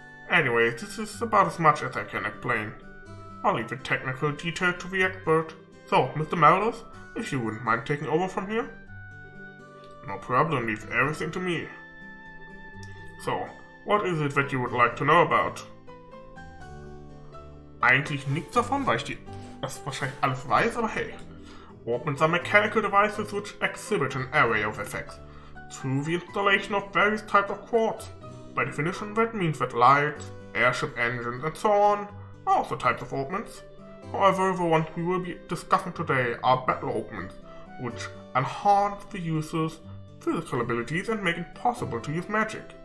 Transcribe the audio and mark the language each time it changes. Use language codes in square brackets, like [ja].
[en] Anyway, this is about as much as I can explain. I'll leave the technical details to the expert. So, Mr. Melders, if you wouldn't mind taking over from here? No problem, leave everything to me. So, what is it that you would like to know about? [de] Eigentlich nichts davon, weil ich das wahrscheinlich alles weiß, aber hey. [en] Augments are mechanical devices which exhibit an array of effects through the installation of various types of quartz. By definition, that means that lights, airship engines, and so on are also types of augments. However, the ones we will be discussing today are battle augments, which enhance the user's physical abilities and make it possible to use magic.